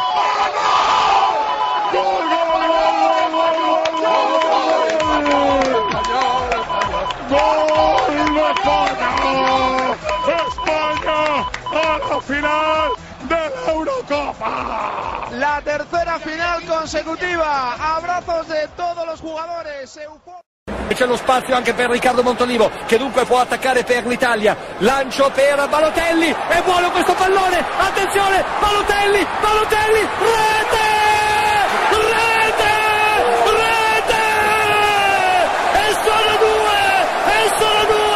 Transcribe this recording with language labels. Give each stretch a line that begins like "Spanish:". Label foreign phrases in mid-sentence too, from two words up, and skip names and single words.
Spanish: ¡Gol, gol, gol, gol, gol, gol! ¡Gol de España! ¡España a la final de la Eurocopa! La tercera final consecutiva. Abrazos de todos los jugadores.
Italian: C'è lo spazio anche per Riccardo Montolivo, che dunque può attaccare per l'Italia. Lancio per Balotelli, è buono questo pallone, attenzione, Balotelli, rete! Rete! Rete! E sono due!